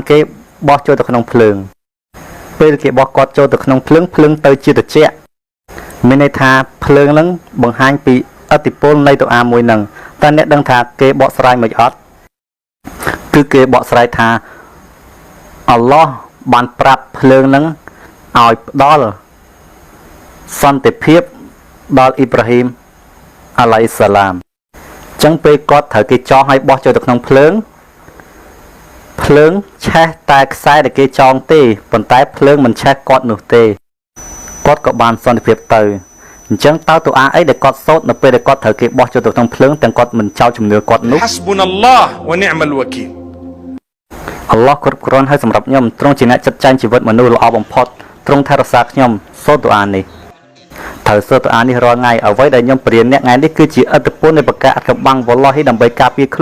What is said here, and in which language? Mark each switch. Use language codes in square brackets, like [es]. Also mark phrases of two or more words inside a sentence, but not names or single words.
[km] គេបោះចូលទៅក្នុងភ្លើងពេលគេបោះគាត់ចូលទៅក្នុងភ្លើងទៅជាត្រជាក់មានន័យថាភ្លើងហ្នឹងបង្ហាញពីឥទ្ធិពលនៃតួអាមួយហ្នឹងតើអ្នកដឹងថាគេបកស្រាយមិនអត់គឺគេបកស្រាយថាអល់ឡោះបានប្រាប់ភ្លើងហ្នឹងឲ្យផ្ដល់សន្តិភាពដល់អ៊ីប្រាហ៊ីម [ar] عليه السلام [km] អញ្ចឹងពេលគាត់ត្រូវគេចោះឲ្យបោះចូលទៅក្នុងភ្លើង ឆេះតែខ្សែដែលគេចងទេប៉ុន្តែភ្លើងមិនឆេះគាត់នោះទេគាត់ក៏បានសន្តិភាពទៅអញ្ចឹងតើតួអាអីដែលគាត់សូត្រនៅពេលដែលគាត់ត្រូវគេបោះចូលទៅក្នុងភ្លើងទាំងគាត់មិនចោលជំនឿគាត់នោះ [ar] حسبنا الله ونعم الوكيل [km] អល់ឡោះគ្រប់គ្រាន់ហើយសម្រាប់ខ្ញុំទ្រង់ជាអ្នកចាត់ចែងជីវិតមនុស្សល្អបំផុតទ្រង់ថែរក្សាខ្ញុំសូត្រតួអានេះត្រូវសូត្រតួអានេះរាល់ថ្ងៃអ្វីដែលខ្ញុំបរៀនអ្នកថ្ងៃនេះគឺជាឥទ្ធិពលនៃប្រកាសកំបាំងវ៉ាឡោះដើម្បីការពារខ្លួន